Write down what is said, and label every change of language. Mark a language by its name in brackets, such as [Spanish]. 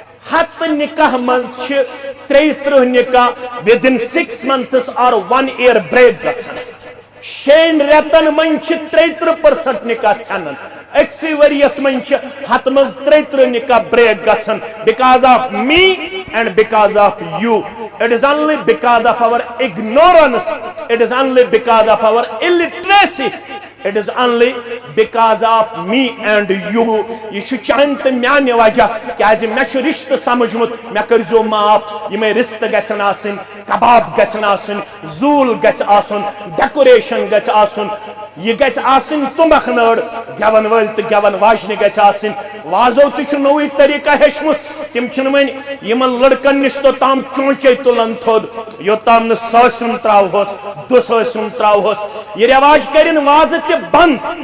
[Kashmiri] ہت نکاح مز 33 نکاح [English] within 6 months or 1 year break [Kashmiri] گژھان 6 ریتن من 33% نکاح ژھنان اکسی وریس من ہت مز 33 نکاح بریک گژھان [English] because of me and because of you. It is only because of our ignorance, it is only because of our illiteracy, it is only because of me and you. [Kashmiri] یہ چانت میانہ وجہ کیاز مے رشتہ سمجھمت مے کرزو معاف یہ رشتہ گژھن آسن کباب گژھن آسن زول گژھِ آسن ڈیکوریشن گژھِ آسن یہ گژھِ آسن تمبکھ نٲر گیون ول تو گیون واجنہ گژھِ آسن وازو تہ نوے طریقہ ہیچمت تم چھ وۄنۍ یمن لڑکن نش توتام چونچے تلان تھود یوتام نہ ساسن تراوہوس دساسن تراوہوس یہ رواج کرن واز تہ بند